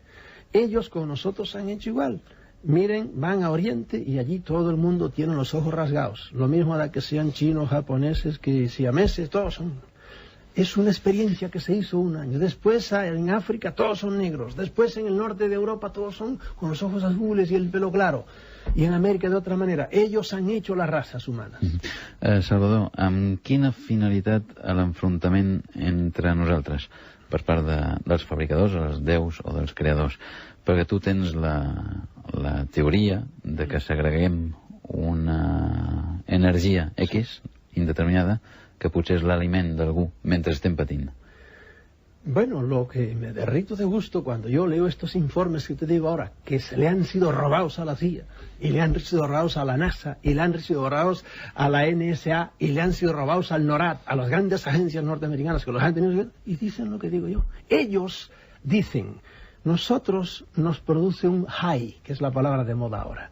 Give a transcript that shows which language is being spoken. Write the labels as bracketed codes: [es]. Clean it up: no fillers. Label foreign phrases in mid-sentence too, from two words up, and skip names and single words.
[es] Ellos con nosotros han hecho igual. Miren, van a Oriente y allí todo el mundo tiene los ojos rasgados. Lo mismo da que sean chinos, japoneses, que siameses, todos son... Es una experiencia que se hizo un año. Después en África todos son negros. Después en el norte de Europa todos son con los ojos azules y el pelo claro. [ca] I en Amèrica d'altra manera. [es] Ellos han hecho las razas humanes. [ca] Salvador, amb quina finalitat l'enfrontament entre nosaltres per part dels fabricadors, dels déus o dels creadors? Perquè tu tens la teoria de que segreguem una energia X indeterminada que potser és l'aliment d'algú mentre estem patint. [es] Bueno, lo que me derrito de gusto cuando yo leo estos informes que te digo ahora, que se le han sido robados a la CIA, y le han sido robados a la NASA, y le han sido robados a la NSA, y le han sido robados al NORAD, a las grandes agencias norteamericanas que los han tenido, y dicen lo que digo yo. Ellos dicen, nosotros nos produce un high, que es la palabra de moda ahora.